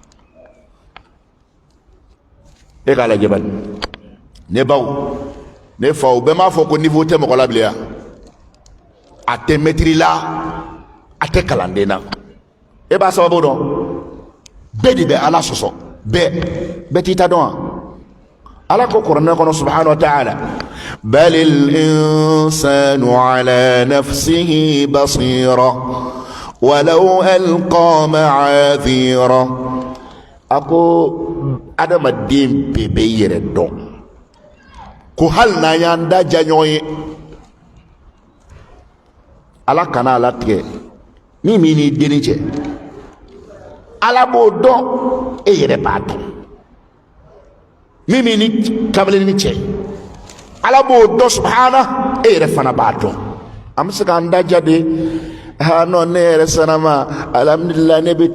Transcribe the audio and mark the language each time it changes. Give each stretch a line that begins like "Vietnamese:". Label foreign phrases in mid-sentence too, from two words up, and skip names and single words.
Bambara: e k'a lajɛ bani ne baw ne faw bɛɛ m'a fɔ ko niveau tɛ mɔgɔ la bilen yan a tɛ maîtrise la a tɛ kalanden na e b'a sababu dɔn bɛɛ de bɛ ala sɔsɔ bɛɛ t'i ta dɔn wa ala ko kuranɛ kɔnɔ
Arabic: سبحانه وتعالى بل الإنسان على نفسه بصيرة ولو ألقى معاذيره
Bambara: a ko adamaden bɛɛ bɛ yɛrɛ dɔn ko hali n'an y'an da ja ɲɔgɔn ye ala kana a latigɛ min b'i n'i denni cɛ ala b'o dɔn e yɛrɛ b'a dɔn min b'i ni kamalenin cɛ ala b'o dɔn subhana e yɛrɛ fana b'a dɔn an bɛ se k'an da ja de non ne yɛrɛ sanama alhamdulillah ne bɛ